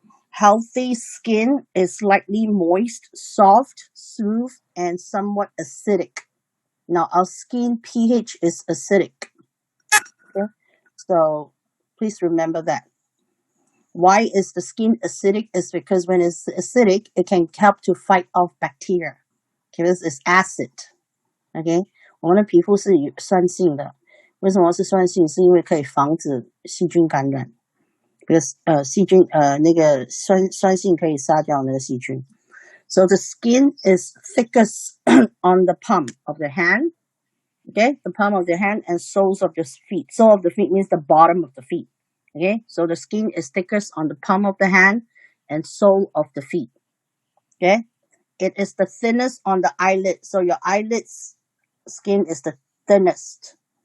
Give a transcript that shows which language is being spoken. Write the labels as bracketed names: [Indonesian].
[English] Healthy skin is slightly moist, soft, smooth, and somewhat acidic. Now, our skin pH is acidic. Okay? So please remember that. Why is the skin acidic? Is because when it's acidic, it can help to fight off bacteria. Okay, this is acid. [Chinese] Okay, 我们的皮肤是酸性的，为什么是酸性？是因为可以防止细菌感染。because 细菌那个酸性可以杀掉那个细菌。 [English] So the skin is thickest on the palm of the hand. Okay, the palm of the hand and soles of the feet. Sole of the feet means the bottom of the feet. Okay, so the skin is thickest on the palm of the hand and sole of the feet. Okay, it is the thinnest on the eyelid. So your eyelids skin is the thinnest.